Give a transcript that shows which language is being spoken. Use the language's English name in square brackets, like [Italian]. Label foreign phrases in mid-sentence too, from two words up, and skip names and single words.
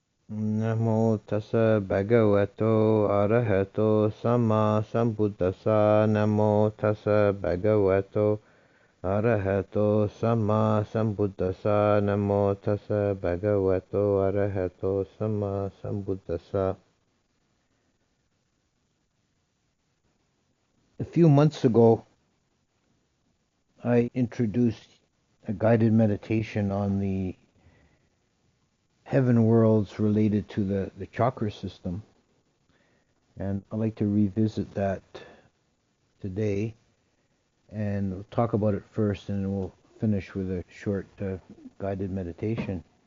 [Pali] Namo tassa bhagavato arahato sama sambuddhassa. Namo tassa bhagavato arahato sama sambuddhassa. Namo tassa bhagavato arahato sama sambuddhassa. [English] A few months ago, I introduced a guided meditation on the heaven worlds related to the chakra system, and I'd like to revisit that today, and we'll talk about it first, and then we'll finish with a short guided meditation.